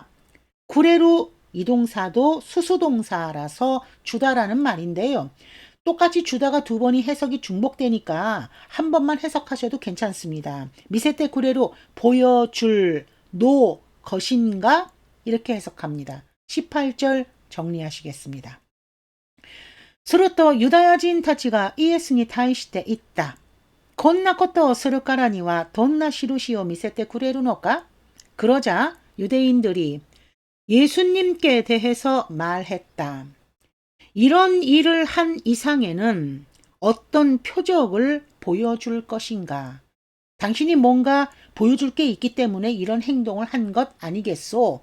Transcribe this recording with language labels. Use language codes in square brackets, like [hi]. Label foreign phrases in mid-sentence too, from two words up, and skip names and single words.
[ko] 구레루 이동사도 수수동사라서 주다라는 말인데요. 똑같이 주다가 두 번이 해석이 중복되니까 한 번만 해석하셔도 괜찮습니다. [ja] 見せて くれる [ko] 보여줄 노 것인가 이렇게 해석합니다. 18절 정리하시겠습니다. [ja] するとユダヤ人たちがイエスに対して言った。こんなことをするからにはどんな印を見せてくれるのか? [ko] 그러자 유대인들이 예수님께 대해서 말했다. 이런 일을 한 이상에는 어떤 표적을 보여줄 것인가? 당신이 뭔가 보여줄 게 있기 때문에 이런 행동을 한 것 아니겠소?